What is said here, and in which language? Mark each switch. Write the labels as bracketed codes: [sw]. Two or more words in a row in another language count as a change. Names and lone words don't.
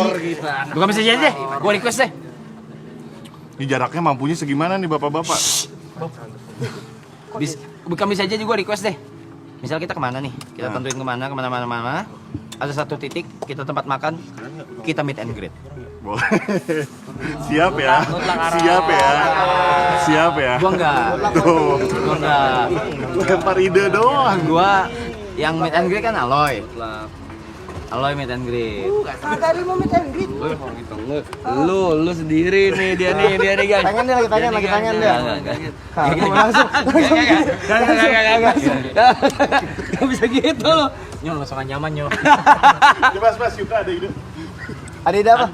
[id] Bukan bisa jadi deh, gua request deh. Ini jaraknya mampunya segimana nih bapak-bapak? Bukan bisa jadi, gua request deh. Misal kita kemana nih? Kita tentuin kemana. Ada satu titik kita tempat makan, kita [en] meet and greet. [id] Boleh. Siap ya. Siap ya. Gua enggak. Lempar ide doang. Gua yang [en] meet and greet [id] kan Aloy. Aloy [en] meet and greet. [id] Kagak ada mau [en] meet and greet. [id] Lu sendiri nih dia nih guys. Pengen dia lagi pengen dia. Langsung. Gak bisa gitu loh. Nyo langsung nyaman nyo. Mas Yuka ada ide. Ada ide apa?